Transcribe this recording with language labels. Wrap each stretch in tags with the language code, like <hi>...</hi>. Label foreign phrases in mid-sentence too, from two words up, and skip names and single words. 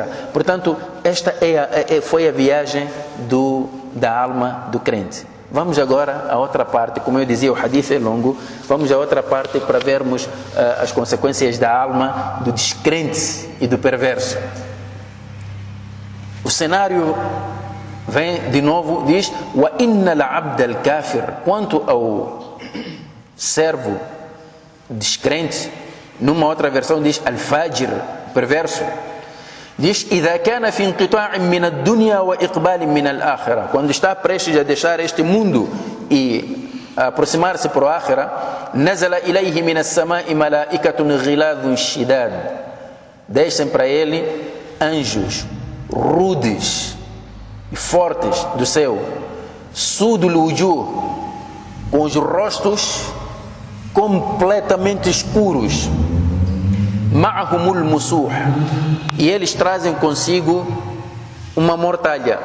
<pt>Portanto, esta foi a viagem da alma do crente. Vamos agora à outra parte. Como eu dizia, o hadith é longo. Vamos à outra parte para vermos as consequências da alma do descrente e do perverso. O cenário vem de novo, diz,</pt> <ar>وإن العبد الكافر,</ar> <pt>quanto ao servo descrente, numa outra versão diz al-fajir, perverso, diz,</pt> <ar>إذا كان في انقطاع من الدنيا وإقبال من الآخرة,</ar> <pt>quando está prestes a deixar este mundo e aproximar-se para o Akhira,</pt> <ar>نزل إليه من السماء ملائكة غلاظ شداد,</ar> <pt>deixem para ele anjos rudes e fortes do céu,</pt> <ar>سود الوجوه,</ar> <pt>com os rostos completamente escuros,</pt> <ar>معهم المسوح,</ar> <pt>e eles trazem consigo uma mortalha.</pt>